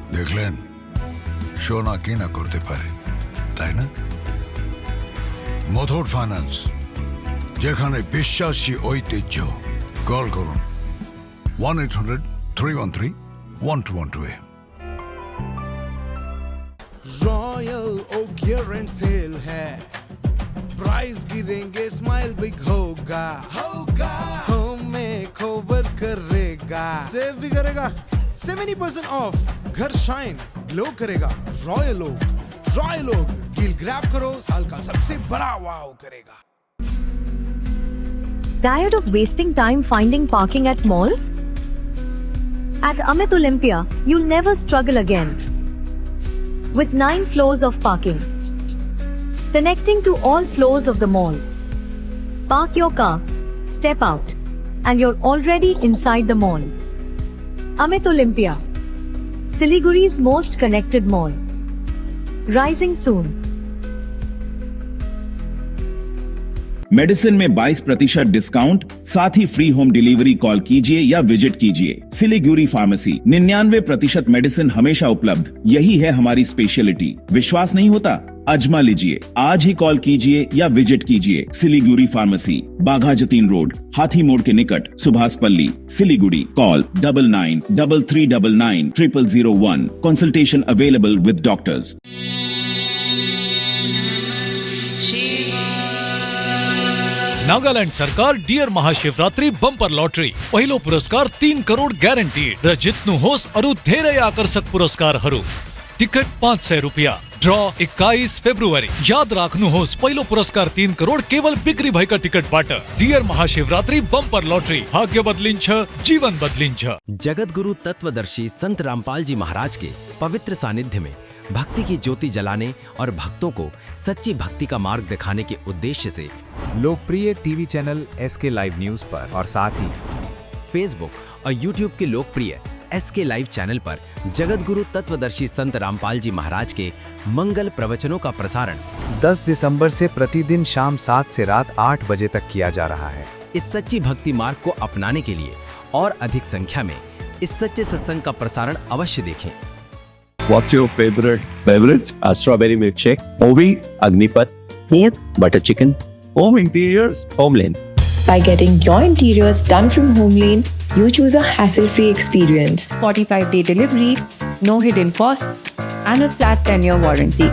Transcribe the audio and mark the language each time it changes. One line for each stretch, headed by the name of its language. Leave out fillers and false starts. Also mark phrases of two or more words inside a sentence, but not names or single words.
Bangla: দেখলেন সোনা কিনা করতে পারে, তাই না? মথুট ফাইন্যান্স, যেখানে বিশ্বাসী ঐতিহ্য। কল করুন 1-800-313-1212
Hindi: रॉयल ओक
English: year end sale
Hindi: है, प्राइस गिरेंगे
English: smile big
Hindi: होगा, हमें कवर करेगा, सेव भी करेगा 70% ऑफ, घर
English: shine glow
Hindi: करेगा। रॉयल ओक
English: deal grab
Hindi: करो, साल का सबसे बड़ा वाव करेगा।
English: Tired of wasting time finding parking at malls? At Amit Olympia, you'll never struggle again. With 9 floors of parking, connecting to all floors of the mall. Park your car, step out, and you're already inside the mall. Amit Olympia, Siliguri's most connected mall. Rising soon.
Hindi: मेडिसिन में 22% डिस्काउंट, साथ ही
English: free home delivery.
Hindi: कॉल कीजिए या विजिट कीजिए सिलीगुड़ी फार्मेसी। 99% मेडिसिन हमेशा उपलब्ध, यही है हमारी स्पेशलिटी। विश्वास नहीं होता? अजमा लीजिए। आज ही कॉल कीजिए या विजिट कीजिए सिलीगुड़ी फार्मेसी, बाघा जतीन रोड, हाथी मोड़ के निकट, सुभाष पल्ली, सिलीगुड़ी। कॉल 9933990001।
English: consultation available with doctors.
Nepali: नागालैंड सरकार डियर महाशिवरात्रि बंपर लॉटरी, पहिलो पुरस्कार 3 करोड ग्यारेन्टीड र जित्नु होस् अरु धेरै आकर्षक पुरस्कारहरू। टिकट 500 रुपियाँ। ड्र 21 फेब्रुअरी। याद राख्नुहोस्, पहिलो पुरस्कार 3 करोड केवल बिक्री भएका टिकटबाट। डियर महाशिवरात्रि बंपर लॉटरी, भाग्य बदलिन्छ, जीवन बदलिन्छ।
Hindi: जगतगुरु तत्वदर्शी संत रामपाल जी महाराज के पवित्र सानिध्य में भक्ति की ज्योति जलाने और भक्तों को सच्ची भक्ति का मार्ग दिखाने के उद्देश्य से लोकप्रिय टीवी चैनल SK लाइव न्यूज पर और साथ ही फेसबुक और यूट्यूब के लोकप्रिय SK लाइव चैनल पर जगतगुरु तत्वदर्शी संत रामपाल जी महाराज के मंगल प्रवचनों का प्रसारण 10 दिसंबर से प्रतिदिन शाम 7 से रात 8 बजे तक किया जा रहा है। इस सच्ची भक्ति मार्ग को अपनाने के लिए और अधिक संख्या में इस सच्चे सत्संग का प्रसारण अवश्य देखें।
English: What's your favorite beverage? A strawberry milkshake, Ovi, Agnipat, food, butter chicken, home interiors, Homelane. By getting your interiors done from Homelane, you choose a hassle-free experience. 45-day delivery, no hidden costs, and a flat 10-year warranty.